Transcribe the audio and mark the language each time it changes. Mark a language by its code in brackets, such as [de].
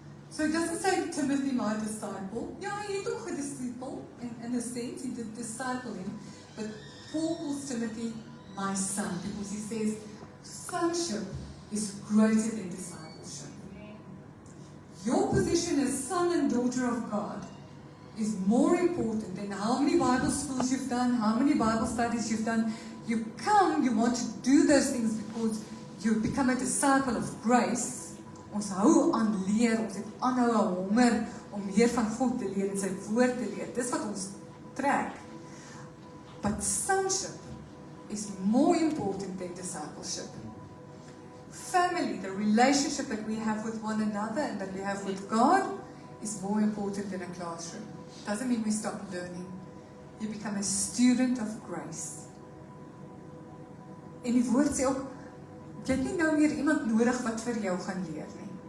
[en] So it doesn't say Timothy, my disciple. Yeah, he took a disciple in a sense, he did disciple him, but Paul calls Timothy my son because he says sonship is greater than discipleship. Your position as son and daughter of God is more important than how many Bible schools you've done, how many Bible studies you've done. You want to do those things because you become a disciple of grace. [af] Ons hou aan leer, ons het aanhou honger om meer van God te leer en sy woord te leer. Dis wat ons trek. [en] But sonship is more important than discipleship. Family, the relationship that we have with one another and that we have with God, is more important than a classroom. Doesn't mean we stop learning. You become a student of grace. [af] En die woord sê ook, jy het nie nou meer iemand nodig wat vir jou gaan leer nie.